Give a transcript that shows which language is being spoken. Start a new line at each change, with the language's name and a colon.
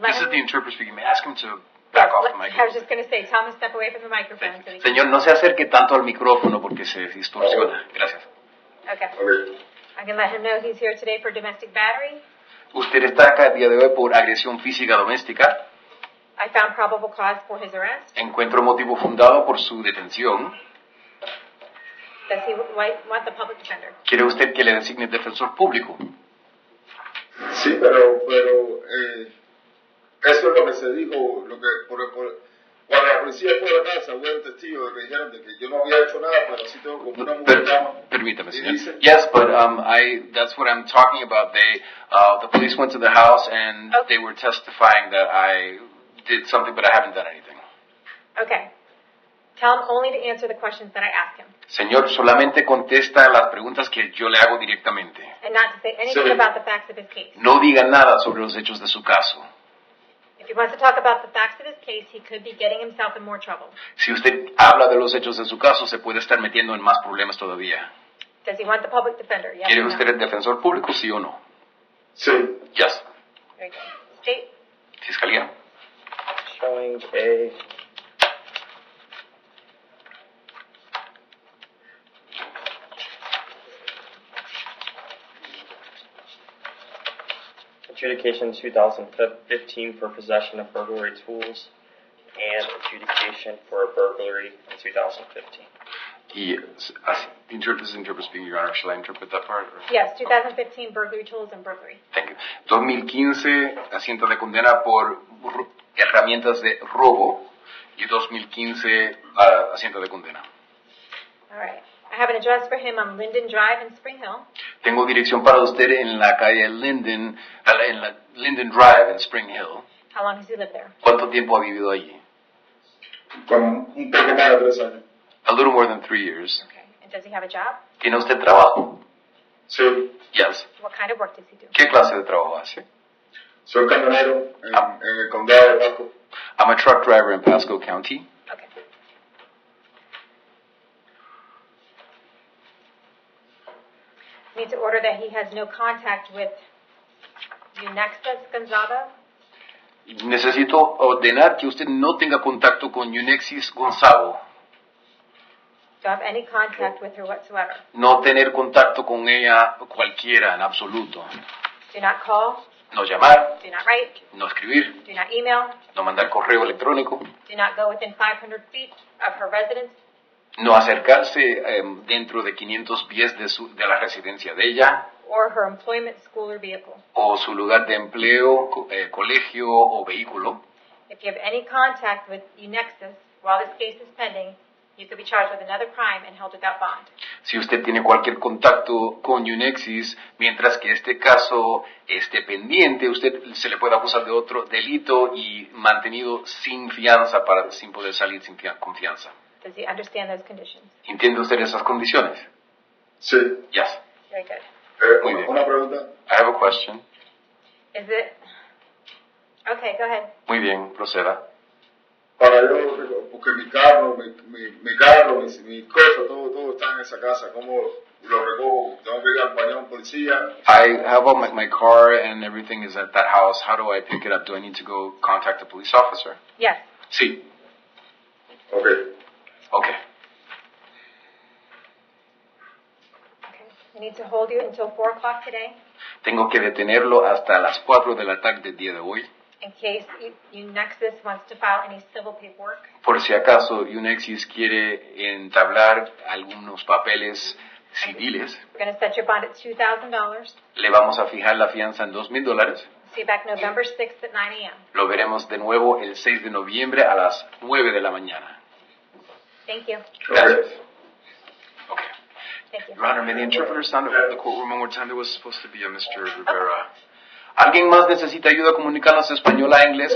English: This is the interpreter speaking. May I ask him to back off the I was microphone? just going to say, tell him to step away from the microphone. So we can...
Spanish: Señor, no se acerque tanto al micrófono porque se distorsiona. Gracias.
English: Okay. Okay. I can let him know he's here today for domestic battery.
Spanish: Usted está acá el día de hoy por agresión física doméstica.
English: I found probable cause for his arrest.
Spanish: Encuentro motivo fundado por su detención.
English: Does he want the public defender?
Spanish: ¿Quiere usted que le designe defensor público? Sí, pero eso es lo que se dijo, cuando la policía fue a la casa, hubo un testigo de que dijeron de que yo no había hecho nada, pero sí tengo como una mujer llama. Permítame, Y señor. dice,
English: Yes, but that's what I'm talking about. The police went to the house and they were testifying that I did something, but I haven't done anything. Okay. Tell him only to answer the questions that I ask him.
Spanish: Señor, solamente contesta las preguntas que yo le hago directamente.
English: And not to say anything
Spanish: Sí.
English: about the facts of his case.
Spanish: No diga nada sobre los hechos de su caso.
English: If he wants to talk about the facts of his case, he could be getting himself in more trouble.
Spanish: Si usted habla de los hechos de su caso, se puede estar metiendo en más problemas todavía.
English: Does he want the public defender? Yes
Spanish: ¿Quiere
English: or no?
Spanish: usted el defensor público, sí o no? sí,
English: Yes. Very good. State.
Spanish: Fiscalía.
English: Showing a adjudication 2015 for possession of burglary tools, and adjudication for a burglary in 2015. Yes. This is interpret speaking, Your Honor. Shall I interpret that part? Or? Yes, 2015 burglary tools and burglary. Thank you.
Spanish: 2015, asiento de condena por herramientas de robo. Y 2015, asiento de condena.
English: All right. I have an address for him on Linden Drive in Spring Hill.
Spanish: Tengo dirección para usted en la calle Linden, en la Linden Drive en Spring Hill.
English: How long has he lived there?
Spanish: ¿Cuánto tiempo ha vivido allí? Con un poco más de 3 años.
English: A little more than 3 years. Okay. And does he have a job?
Spanish: ¿Tiene usted trabajo? Sí.
English: Yes. What kind of work does he do?
Spanish: ¿Qué clase de trabajo hace? Soy camionero en el condado de Pasco.
English: I'm a truck driver in Pasco County. Okay. I need to order that he has no contact with Unexas Gonzaga.
Spanish: Necesito ordenar que usted no tenga contacto con Unexis Gonzalo.
English: Don't have any contact with her whatsoever.
Spanish: No tener contacto con ella cualquiera en absoluto.
English: Do not call.
Spanish: No llamar,
English: Do not write.
Spanish: no escribir,
English: Do not email.
Spanish: no mandar correo electrónico,
English: Do not go within 500 feet of her residence.
Spanish: no acercarse dentro de 500 pies de la residencia de ella
English: Or her employment, school, or vehicle.
Spanish: o su lugar de empleo, colegio o vehículo.
English: If you have any contact with Unexis while this case is pending, you could be charged with another crime and held without bond.
Spanish: Si usted tiene cualquier contacto con Unexis, mientras que este caso esté pendiente, usted se le puede acusar de otro delito y mantenido sin fianza sin poder salir sin confianza.
English: Does he understand those conditions?
Spanish: ¿Entiende usted esas condiciones? Sí.
English: Yes. Very good.
Spanish: Muy bien. Una pregunta.
English: I have a question. Is it? Okay, go ahead.
Spanish: Muy bien, proceda. Para yo, porque mi carro, mis cosas, todo está en esa casa. ¿Cómo lo recojo? ¿Tengo que ir al baño a un policía?
English: I have all my car and everything is at that house. How do I pick it up? Do I need to go contact a police officer? Yes.
Spanish: Sí.
English: Ok. Okay. Okay. I need to hold you until 4 o'clock today
Spanish: Tengo que detenerlo hasta las 4 de la tarde del día de hoy.
English: in case Unexis wants to file any civil paperwork.
Spanish: Por si acaso Unexis quiere entablar algunos papeles civiles,
English: We're going to set your bond at $2,000.
Spanish: le vamos a fijar la fianza en $2,000.
English: See you back November 6th at 9 a.m.
Spanish: Lo veremos de nuevo el 6 de noviembre a las 9 de la mañana.
English: Thank you.
Spanish: Gracias.
English: Okay. Thank you. Your Honor, may the interpreter sound at the courtroom one more time? There was supposed to be a Mr. Rivera.
Spanish: ¿Alguien más necesita ayuda comunicándose español a inglés?